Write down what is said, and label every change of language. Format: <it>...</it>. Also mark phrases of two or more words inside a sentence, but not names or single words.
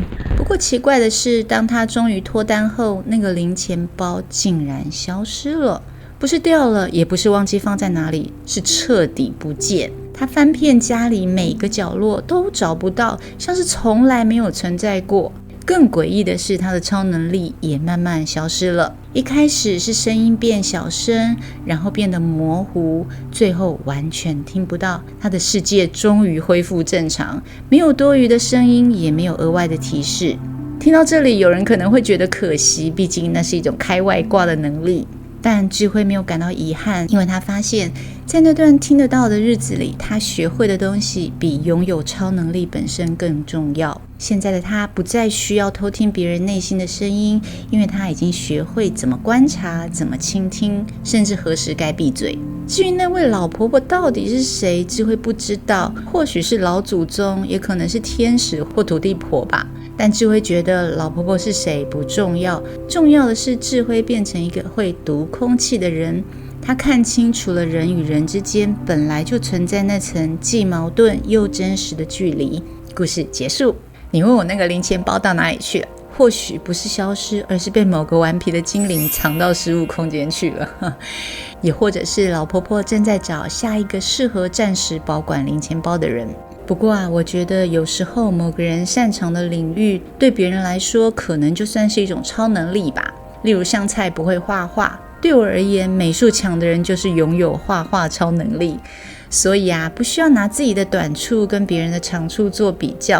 <zh>不過奇怪的是，當她終於脫單後，那個零錢包竟然消失了，不是掉了，也不是忘記放在哪裡，是徹底不見。她翻遍家裡每個角落都找不到，像是從來沒有存在過。更詭異的是，她的超能力也慢慢消失了。一開始是聲音變小聲，然後變得模糊，最後完全聽不到。她的世界終於恢復正常，沒有多餘的聲音，也沒有額外的提示。聽到這裡，有人可能會覺得可惜，畢竟那是一種開外掛的能力。但智慧沒有感到遺憾，因為他發現，在那段聽得到的日子裡，他學會的東西比擁有超能力本身更重要。現在的他不再需要偷聽別人內心的聲音，因為他已經學會怎麼觀察，怎麼傾聽，甚至何時該閉嘴。至於那位老婆婆到底是誰，智慧不知道，或許是老祖宗，也可能是天使或土地婆吧。但智慧覺得老婆婆是誰不重要，重要的是智慧變成一個會讀空氣的人。他看清楚了人與人之間本來就存在那層既矛盾又真實的距離。故事結束。你問我那個零錢包到哪裡去了？或許不是消失，而是被某個頑皮的精靈藏到失物空間去了。也或者是老婆婆正在找下一個適合暫時保管零錢包的人。不過我覺得有時候某個人擅長的領域，對別人來說可能就算是一種超能力吧。例如香菜不會畫畫，對我而言，美術強的人就是擁有畫畫超能力。所以不需要拿自己的短處跟別人的長處做比較。</zh>